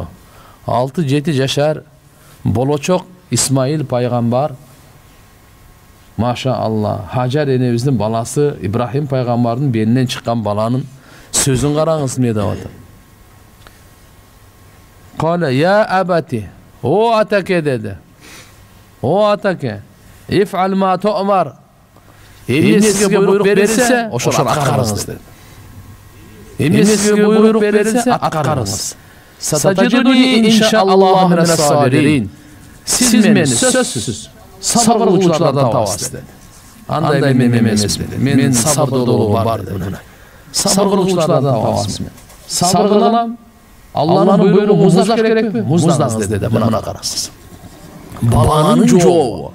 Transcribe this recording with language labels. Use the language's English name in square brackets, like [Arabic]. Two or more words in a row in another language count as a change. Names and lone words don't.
[Kyrgyz] 6-7 жашар болочок Исмаил пайгамбар. [Arabic] ما شاء الله, [Kyrgyz] Хажар энебиздин баласы Ибрахим пайгамбардын белинен чыккан баланын сөзүн караңыз эмне деп атат. [Arabic] قال يا أبت, о атаке dedi. O атаке, افعل ما تؤمر. [Kyrgyz] Эмне сизге буйрук берилсе, ошону аткарыңыз dedi. Эмне сизге буйрук берилсе, аткарыңыз. [Arabic] ستجدني إن شاء الله من الصابرين. [Kyrgyz] Сиз мени сөзсүз сабыр кылуучулардан табасыз dedi. Андай мен эмес dedi. Мен сабырдуулугум бар dedi. Сабыр кылуучулардан табасыз. Сабыр кылам. Алланын буйругун муздаш керекпи? Муздаңыз dedi. Мына караңыз. Баланын жообу.